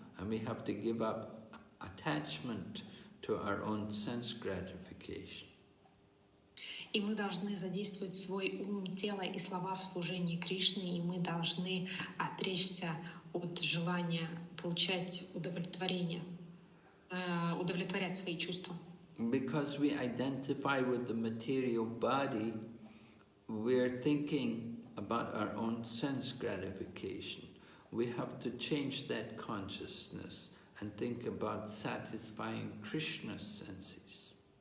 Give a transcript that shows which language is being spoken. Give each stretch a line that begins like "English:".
English: And we have to give up attachment to our own sense gratification.
Russian: И мы должны задействовать свой ум, тело и слова в служении Кришне, и мы должны отречься от желания получать удовлетворение, удовлетворять свои чувства.
English: Because we identify with the material body, we're thinking about our own sense gratification. We have to change that consciousness and think about satisfying Krishna's senses.